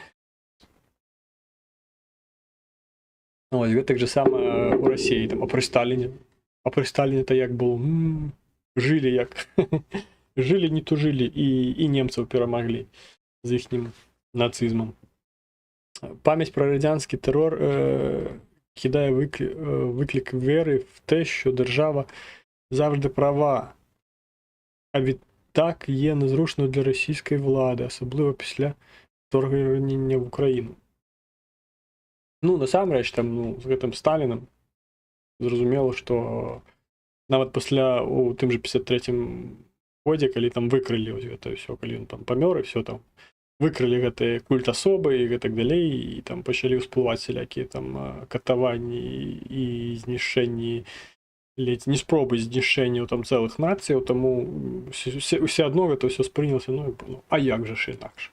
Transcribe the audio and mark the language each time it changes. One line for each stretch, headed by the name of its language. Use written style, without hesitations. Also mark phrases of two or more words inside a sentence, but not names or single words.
Belarusian: Ось, гэтак же сама у Расіі, там, а пры Сталіне? А пры Сталіне-то як было? Жылі як. Жылі, не тужылі, і немцаў перамаглі з іхнім нацызмам.
Ukrainian: Памяць пра радянський терор кидає виклик віри в те, що держава завжди права, а відтак є незручно для російської влади, особливо після вторгнення в Україну.
Belarusian: Ну, насамрэч, там, ну, з гэтым Сталінам зразумела, што нават пасля у тым же 53-м годзе, калі там выкрылі вось гэта ўсё, калі ён там памёр і все там выкрылі гэты культ асобы і гэтак далей, і там пачалі ўсплываць сялякія там катаванні і знішчэнні, ледзь не спробы знішчэнняў там цэлых нацыяў, таму ўсе адно гэта ўсё спрынялася, ну а як жа ж інакш.